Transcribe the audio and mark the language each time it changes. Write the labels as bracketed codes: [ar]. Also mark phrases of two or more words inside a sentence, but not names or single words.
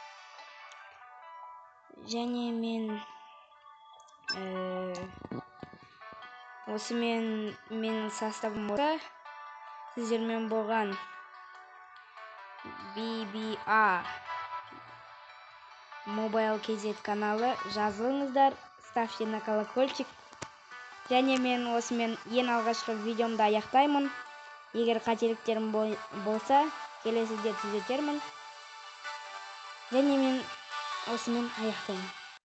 [kk] Және мен менің составым осы. Сіздермен болған BBA Mobile KZ каналы. Жазылыңыздар, [ru] ставьте на колокольчик. [kk] Және мен осымен ең алғашқы видеомды аяқтаймын. Егер қателіктерім болса, келесіде түзетермін. Және мен осымен аяқтаймын.